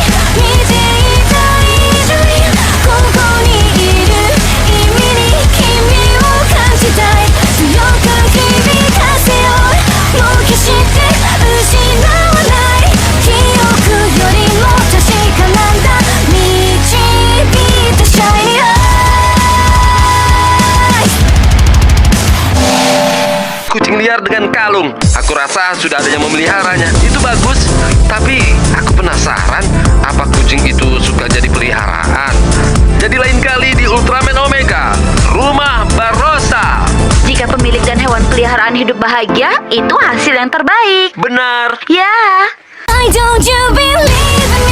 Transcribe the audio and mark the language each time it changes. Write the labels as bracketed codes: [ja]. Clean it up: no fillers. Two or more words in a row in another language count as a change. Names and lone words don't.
[ja] 見ていた以上にここにいる意味に君を感じたい強く響かせようもう決して失わない記憶よりも確かなんだ導いたシャイニー [id] Kucing liar dengan kalung. Aku rasa sudah ada yang memeliharanya. Itu bagus. Tapi aku penasaran, apa kucing itu suka jadi peliharaan? Jadi lain kali di Ultraman Omega, rumah Barrosa. Jika pemilik dan hewan peliharaan hidup bahagia, itu hasil yang terbaik. Benar. Ya. [en] Why don't you believe